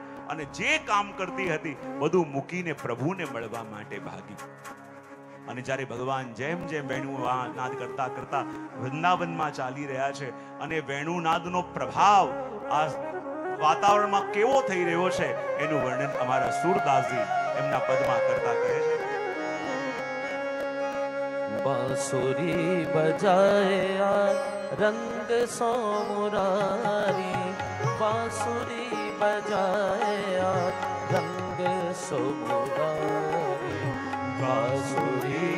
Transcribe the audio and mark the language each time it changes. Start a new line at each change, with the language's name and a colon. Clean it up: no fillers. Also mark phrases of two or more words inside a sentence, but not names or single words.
Gujarati: અને જે કામ કરતી હતી બધું મૂકીને પ્રભુને મળવા માટે ભાગી. અને જ્યારે ભગવાન જેમ જેમ વેણુનાદ કરતા કરતા વૃંદાવનમાં ચાલી રહ્યા છે અને વેણુનાદનો પ્રભાવ આ વાતાવરણમાં કેવો થઈ રહ્યો છે એનું વર્ણન અમારા સુરદાસજી એમના પદમાં કરતા કહે છે.
Braj: बांसुरी बजाया रंग सो मुरारी, बांसुरी बजाया रंग सो मुरारी, बांसुरी